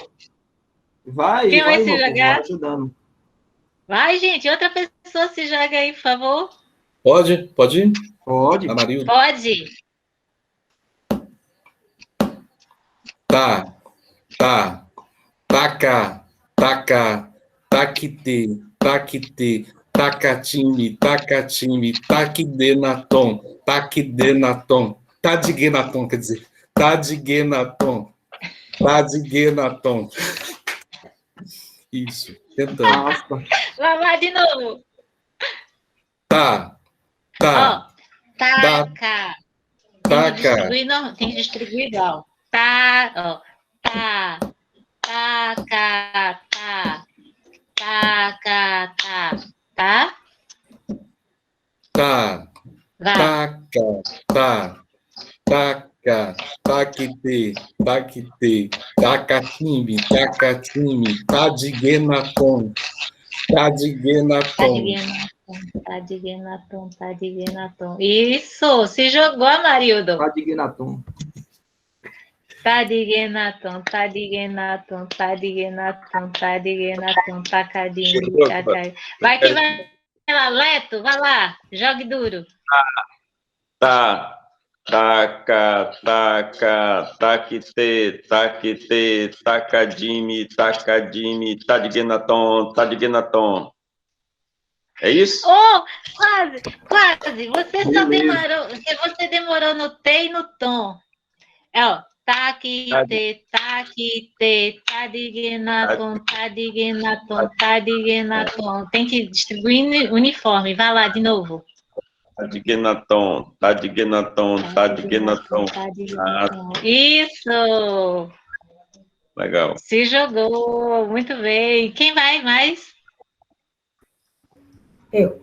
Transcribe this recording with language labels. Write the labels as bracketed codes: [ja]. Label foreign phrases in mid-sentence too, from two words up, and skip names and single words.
[pt] Quem vai se jogar? Vai ajudando. Vai, gente, outra pessoa se joga aí, por favor. Pode ir? Pode. Amarildo. Pode. Taca, taquite, tacatime, taquidenaton, tadigenaton, quer dizer, tadigenaton. Isso, tentando. Vai lá de novo. Taca. Tem que distribuir igual. Taca. Tá? Taca, taquite, tacatime, tadigenaton, Tadignaton, tadignaton. Isso, se jogou, Amarildo. Tadignaton. Tadignaton, tadignaton, tadignaton, tadignaton, tacadinho, tacadinho. Vai que vai lá, Leto, vai lá, jogue duro. Tá. Taca, taca, taquite, taquite, tacadime, tacadime, tadignaton, tadignaton. É isso? Oh, quase, quase. Você demorou no T e no tom. É, ó. Taquite, taquite, tadignaton, tadignaton, tadignaton. Tem que distribuir uniforme. Vai lá de novo. Tadignaton, tadignaton, tadignaton. Isso! Legal. Se jogou, muito bem. Quem vai mais? Eu.